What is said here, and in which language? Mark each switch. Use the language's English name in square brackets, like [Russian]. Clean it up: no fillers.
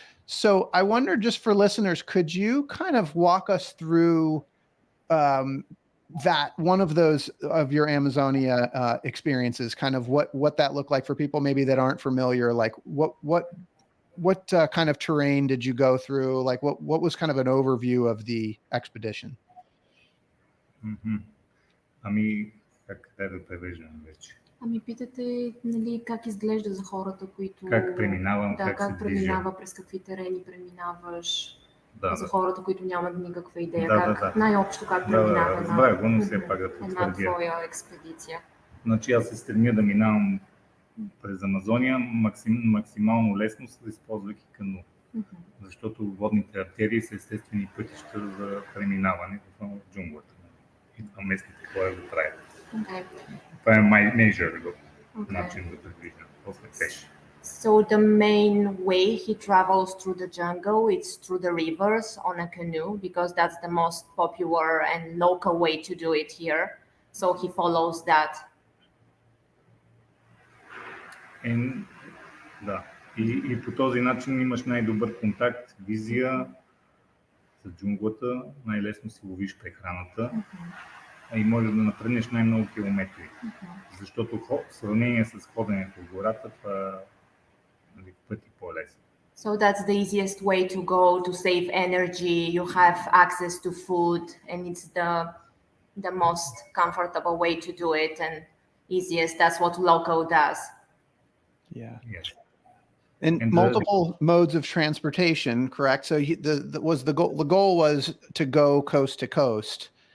[English] So I wonder, just for listeners, could you kind of walk us through that one of those of your Amazonia experiences, kind of what that looked like for people maybe that aren't familiar? Like what kind of terrain did you go through? Like what was kind of an overview of the expedition? [Bulgarian] Ами, как да превеждам вече? Ами питате, нали, как изглежда за хората, които... Как преминавам, как преминава, през какви терени преминаваш, за хората, които нямат никаква идея. Най-общо как преминава една твоя експедиция. Значи аз се стремя да минавам през Амазония максимално лесно, използвайки кану. Защото водните артерии са естествени пътища за преминаване в джунглата. И това местните хора го правят. Това е major начин за предвиждане. После пеше. [English] So the main way he travels through the jungle is through the rivers on a canoe, because that's the most popular and local way to do it here. So he follows that. [Bulgarian] Да. И по този начин имаш най-добър контакт, визия за джунглата, най-лесно си ловиш прехраната и можеш да напреднеш най-много километри. Защото в сравнение с ходенето в гората, това е пъти по-лесно. [English] So that's the easiest way to go to save energy. You have access to food, and it's the most comfortable way to do it and easiest. That's what local does. Yeah. Yes. And multiple modes of transportation, correct? So the goal was to go coast to coast.